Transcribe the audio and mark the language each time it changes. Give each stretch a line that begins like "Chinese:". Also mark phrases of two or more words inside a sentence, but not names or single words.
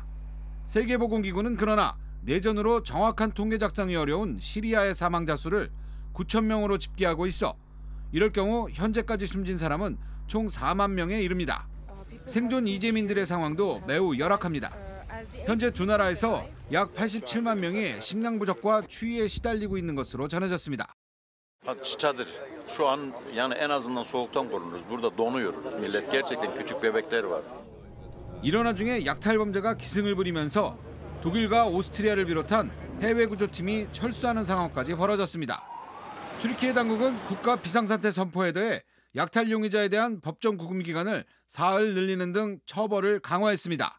Korean: 세계보건기구는 그러나 내전으로 정확한 통계 작성이 어려운 시리아의 사망자 수를 9천 명으로 집계하고 있어 이럴 경우 현재까지 숨진 사람은 총 4만 명에 이릅니다. 생존 이재민들의 상황도 매우 열악합니다. 현재 두 나라에서 약 87만 명이 식량 부족과 추위에 시달리고 있는 것으로 전해졌습니다.
Turkish: Çadır. Şu an yani en azından soğuktan korunuruz. Burada donuyoruz. Millet gerçekten küçük bebekler var.
Korean: 이런 와중에 약탈 범죄가 기승을 부리면서 독일과 오스트리아를 비롯한 해외 구조팀이 철수하는 상황까지 벌어졌습니다. 튀르키예 당국은 국가 비상사태 선포에 더해 약탈 용의자에 대한 법정 구금 기간을 사흘 늘리는 등 처벌을 강화했습니다.